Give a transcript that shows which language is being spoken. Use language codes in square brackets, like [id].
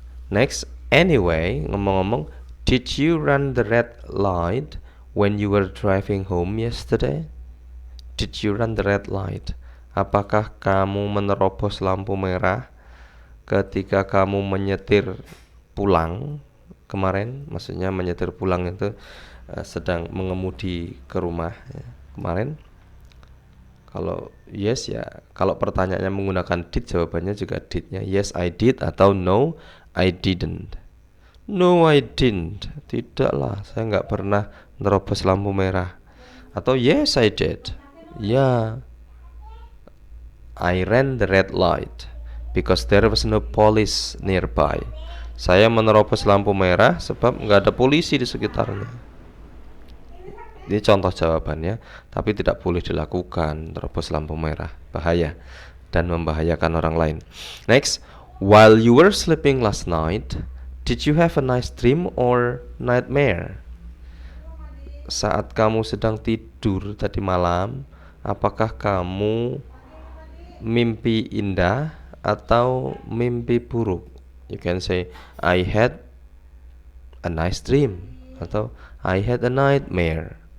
[en] Next, anyway, ngomong-ngomong, did you run the red light when you were driving home yesterday? Did you run the red light? [id] Apakah kamu menerobos lampu merah ketika kamu menyetir pulang kemarin? Maksudnya menyetir pulang itu sedang mengemudi ke rumah ya, kemarin. Kalau yes ya, kalau pertanyaannya menggunakan did, jawabannya juga did-nya. [en] Yes I did atau no I didn't. No I didn't. [id] Tidaklah, saya nggak pernah nerobos lampu merah. [en] Atau yes I did. Ya, I ran the red light because there was no police nearby. [id] Saya menerobos lampu merah sebab nggak ada polisi di sekitarnya. Ini contoh jawabannya, tapi tidak boleh dilakukan terobos lampu merah, bahaya dan membahayakan orang lain. [en] Next, while you were sleeping last night, did you have a nice dream or nightmare? [id] Saat kamu sedang tidur tadi malam, apakah kamu mimpi indah atau mimpi buruk? [en] You can say I had a nice dream atau I had a nightmare.